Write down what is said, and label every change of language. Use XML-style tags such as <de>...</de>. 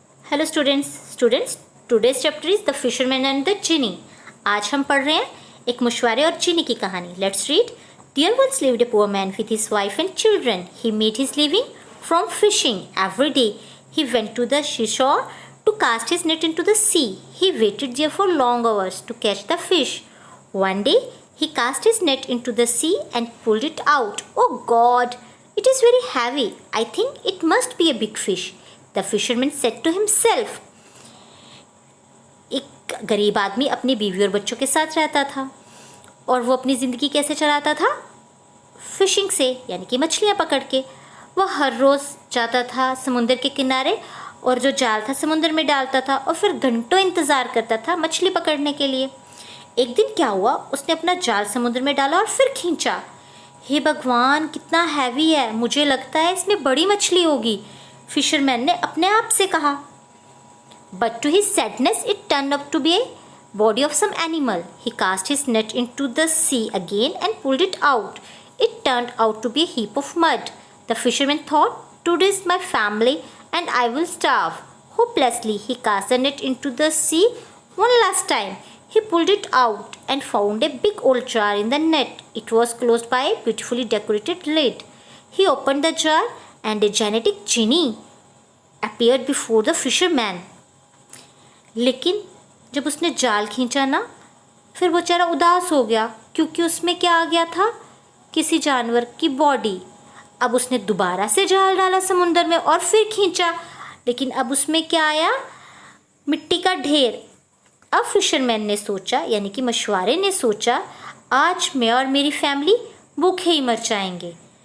<en>Hello students today's chapter is the fisherman and the genie.</en> <hi>आज हम पढ़ रहे हैं एक मछुआरे और जिनी की कहानी।</hi> <en>Let's read. There once lived a poor man with his wife and children. He made his living from fishing. Every day he went to the seashore to cast his net into the sea. He waited there for long hours to catch the fish. One day he cast his net into the sea and pulled it out. Oh God! It is very heavy. I think it must be a big fish. The fisherman said to himself.</en> <hi>एक गरीब आदमी अपनी बीवी और बच्चों के साथ रहता था और वो अपनी ज़िंदगी कैसे चलाता था? फिशिंग से, यानी कि मछलियाँ पकड़ के। वह हर रोज़ जाता था समुंदर के किनारे और जो जाल था समुंदर में डालता था और फिर घंटों इंतज़ार करता था मछली पकड़ने के लिए। एक दिन क्या हुआ, उसने अपना जाल समुद्र में डाला और फिर खींचा। हे भगवान, कितना हैवी है, मुझे लगता है इसमें बड़ी मछली होगी, फिशरमैन ने अपने आप से कहा।</hi> <en>But to his sadness it turn up to be a body of some animal. He cast his net into the sea again and pulled it out. It turned out to be a heap of mud. The fisherman thought, today is my family and I will starve. Hopelessly, he cast the net into the sea one last time. He pulled it out and found a big old jar in the net. It was closed by a beautifully decorated lid. He opened the jar and a gigantic genie appeared before the fisherman.</en> <hi>लेकिन जब उसने जाल खींचा ना, फिर वो बेचारा उदास हो गया क्योंकि उसमें क्या आ गया था? किसी जानवर की बॉडी। अब उसने दोबारा से जाल डाला समुंदर में और फिर खींचा, लेकिन अब उसमें क्या आया? मिट्टी का ढेर। अब फिशरमैन ने सोचा, यानी कि मछुआरे ने सोचा, आज मैं और मेरी फैमिली भूखे ही मर जाएंगे।</hi>